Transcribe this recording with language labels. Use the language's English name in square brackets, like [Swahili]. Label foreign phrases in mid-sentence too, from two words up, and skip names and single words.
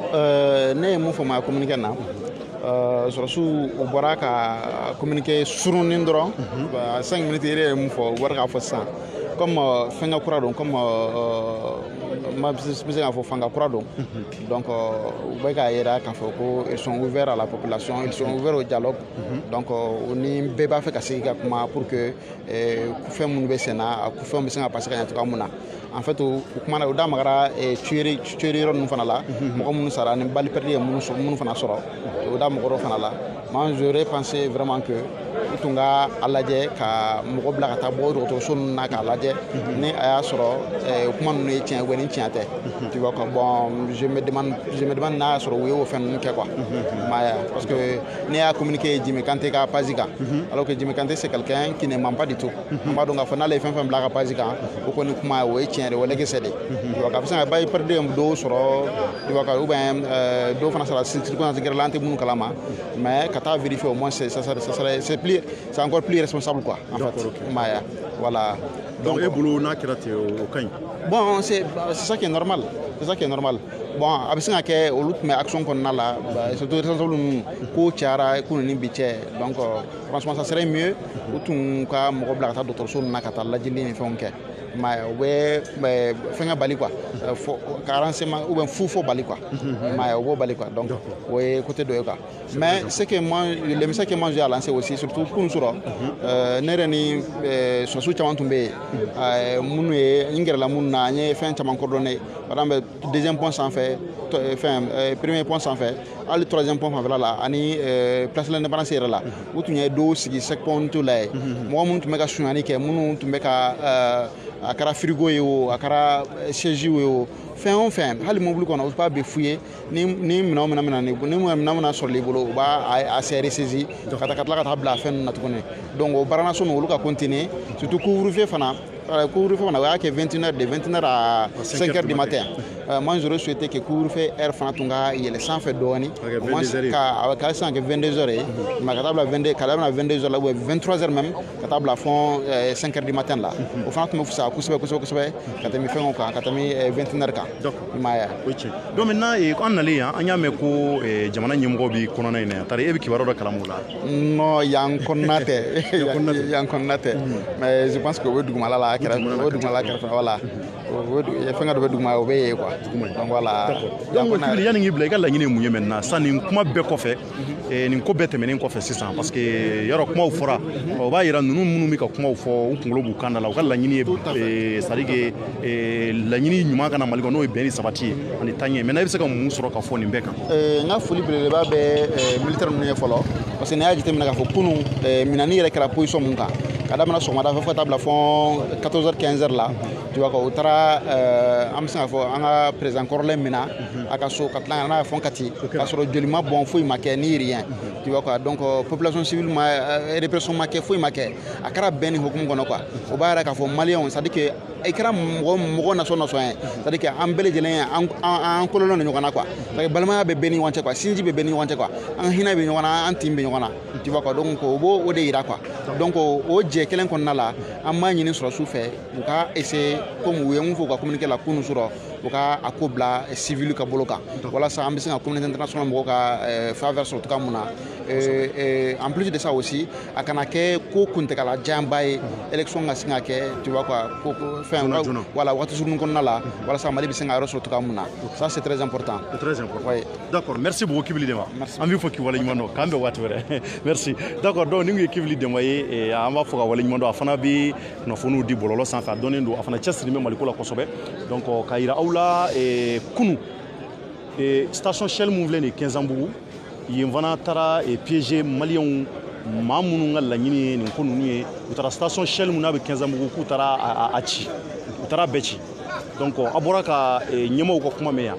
[Bambara] bon ne ye mun faamuya communiqué na sɔrɔsiw o bɔra ka communiqué surunin dɔrɔn 5 minutes yɛrɛ ye mun fɔ u bɔra k'a fɔ sisan comme fɛngɛ kura don comme ma bɛ se k'a fɔ fanga kura don donc u bɛ k'a yira k'a fɔ ko [French] ils sont ouverts à la population ils sont ouverts au dialogue [Bambara] donc u ni bɛɛ b'a fɛ ka sigi ka kuma [French] pour que [Bambara] fɛn minnu bɛ sen na a fɛnw bɛ se ka passer ka ɲɛ cogoya mun na [French] en fait [Bambara] u kumana u da magara tuerie yɔrɔ ninnu fana la mɔgɔ minnu sara ni [French] balle perdue [Bambara] ye minnu fana sɔrɔ u da mɔgɔ dɔ fana la [French] moi j'aurais pensé vraiment que [Bambara] u tun ka a lajɛ ka mɔgɔ bila ka taa bɔ dɔgɔtɔrɔso ninnu na k'a lajɛ ni a y'a sɔrɔ kuma ninnu ye tiɲɛ ni tiɲɛ tɛ [French] tu vois quoi bon je me demande [Bambara] n'a y'a sɔrɔ u ye o fɛn ninnu kɛ [French] quoi parce que [Bambara] ne y'a communiqué Jimmy Kanté ka page kan [French] alors que Jimmy Kanté c'est quelqu'un qui ne ment pas du tout [Bambara] an b'a dɔn k'a fɔ n'ale ye fɛn fɛn bila a ka page kan o kɔni kuma o ye tiɲɛ de o lɛgɛsɛ de [French] tu vois [Bambara] k'a fɔ sisan [French] balle perdue [Bambara] ye dɔw sɔrɔ [French] tu vois quoi ou bien [Bambara] dɔw fana sara circonstance gɛrɛla an tɛ minnu kalama mais ka taa vérifier [French] au moins c'est encore plus responsable quoi en fait voilà [Bambara] donc et bolo n'a kɛra ten o kaɲi [French] bon c'est ça qui est normal bon [Bambara] a bɛ se ka kɛ olu tun bɛ action kɔnɔna la [French] surtout responsable [Bambara] ninnu ko cayara ko ni bi cɛ [French] donc franchement ça serait mieux [Bambara] u tun ka mɔgɔ bila ka taa dɔgɔtɔrɔso ninnu na ka taa lajɛli ni fɛnw kɛ u bɛ fɛngɛ bali quoi ka [French] renseignement ou bien [Bambara] fo bali quoi u b'o bali [French] quoi donc [Bambara] o ye côté dɔ ye [French] quoi mais le message que moi j'ai à lancer aussi surtout pour nous [Bambara] sɔrɔ ne yɛrɛ ni sɔrɔsiw caman tun bɛ yen minnu ye n gɛrɛla minnu na an ye fɛn caman coordonné [French] par exemple deuxième pont [Bambara] sanfɛ [French] premier pont [Bambara] sanfɛ hali [French] troisième pont [Bambara] fanfɛla la ani place de l'indépendance yɛrɛ la u tun ye dɔw sigi [French] sec pont [Bambara] la ye mɔgɔ minnu tun bɛ ka suɲani kɛ minnu tun bɛ ka a kɛra frigo ye o a kɛra siège ye o fɛn o fɛn hali mobili kɔnɔ u b'a bɛɛ f'u ye ni minɛnw mina sɔrɔ i bolo u b'a ressaisi ka tila ka taa bila fɛn ninnu na tuguni donc o baaranaso ninnu olu ka continuer [French] surtout couvre-feu [Bambara] fana o y'a kɛ 21h [French] de 21h à 5h du matin moi j'aurais souhaité que couvre-feu heure [Bambara] fana tun ka yɛlɛ sanfɛ dɔɔni ka se ka kɛ 22h ye mais ka taa bila 22h la [French] ou 23h même [Bambara] ka taa bila fɔ [French] 5h du matin [Bambara] la o fana tun bɛ fisaya kosɛbɛ ka tɛmɛ fɛnw kan ka tɛmɛ 21h kan [French] donc maintenant [Bambara] an nalen yan an y'a mɛn ko jamana ɲɛmɔgɔ bi kɔnɔna in na yan tari e bɛ kibaruya dɔ kalamu la non yan kɔnɔna tɛ [French] mais je pense que [Bambara] o bɛ dugumala la kɛrɛfɛ voilà fɛngɛ dɔ bɛ duguma o bɛ yen quoi [French] donc voilà [Bambara] donc yanni k'i bila i ka laɲini ye mun ye maintenant san nin kuma bɛɛ kɔfɛ nin ko bɛɛ tɛmɛnen kɔfɛ sisan parce que yɔrɔ kumaw fɔra o b'a yira ninnu minnu bɛ ka kumaw fɔ u kunkolo b'u kan da la u ka laɲini ye [French] c'est à dire que [Bambara] laɲini ɲuman kana Mali kɔnɔ n'o ye bɛn ni sabati ye ani taɲɛ maintenant i bɛ se ka mun sɔrɔ ka fɔ nin bɛɛ kan n ka foli belebeleba bɛ militaire ninnu ye fɔlɔ parce que n'i y'a jateminɛ k'a fɔ kunun minɛni yɛrɛ kɛra position mun kan ka daminɛ sɔgɔmada fɛ fo ka taa bila fɔ 14h 15h la [French] tu vois [Bambara] o taara an bɛ se k'a fɔ an ka président kɔrɔlen min na a ka so ka tila n'a ye fɔ Kati k'a sɔrɔ joli ma bɔn foyi ma kɛ ni [French] rien tu vois quoi donc population civile [Bambara] ma répression ma kɛ foyi ma kɛ a kɛra bɛn ni hukumu kɔnɔ quoi o b'a yira k'a fɔ maliyɛnw [French] c'est à dire que [Bambara] i kɛra mɔgɔ nasɔn ye c'est [French] à dire que [Bambara] an bɛɛ lajɛlen ye an kolonlen de ɲɔgɔn na quoi parce que balimaya bɛ bɛɛ ni ɲɔgɔn cɛ quoi sinji bɛ bɛɛ ni ɲɔgɔn cɛ quoi an hinɛ bɛ ɲɔgɔn na an tin bɛ ɲɔgɔn na [French] tu vois quoi donc [Bambara] o b'o de yira [French] quoi donc [Bambara] o jɛ kelen kɔnɔna la an b'a ɲini sɔrɔsiw fɛ u ka essayer comme u ye mun fɔ u ka communiqué la kunun sɔrɔ u ka a ko bila civil ka bolo kan walasa an bɛ se ka [French] communauté internationale [Bambara] mɔgɔw ka faveur sɔrɔ cogoya mun na [French] en plus de ça aussi [Bambara] a kana kɛ ko kuntagala janba ye élection ka se ka kɛ [French] tu vois quoi [Bambara] ko fɛn voilà waati surunnin kɔnɔna la walasa Mali bɛ se ka yɔrɔ sɔrɔ cogoya mun na [French] ça c'est très important. Oui. D'accord, merci beaucoup Kibili Dema. [Bambara] An b'i fɔ k'i waleɲuman dɔn k'an bɛn waati wɛrɛ [French] merci d'accord donc [Bambara] nin kun ye Kibili Dema ye an b'a fɔ ka waleɲuman dɔn a fana bɛ kunnafoniw di bɔlɔlɔ sanfɛ a dɔnnen don a fana cɛsirilen bɛ Maliko la kosɛbɛ donc k'a yira aw la kunu station Shell mun filɛ nin ye Kɛnzanbugu yen fana taara piéger maliyɛnw maa minnu ka laɲini ye nin ko ninnu ye u taara station Shell mun n'a bɛ Kɛnzanbugu k'u taara a ci u taara bɛɛ ci donc a bɔra ka ɲɛmɔgɔw ka kuma mɛn yan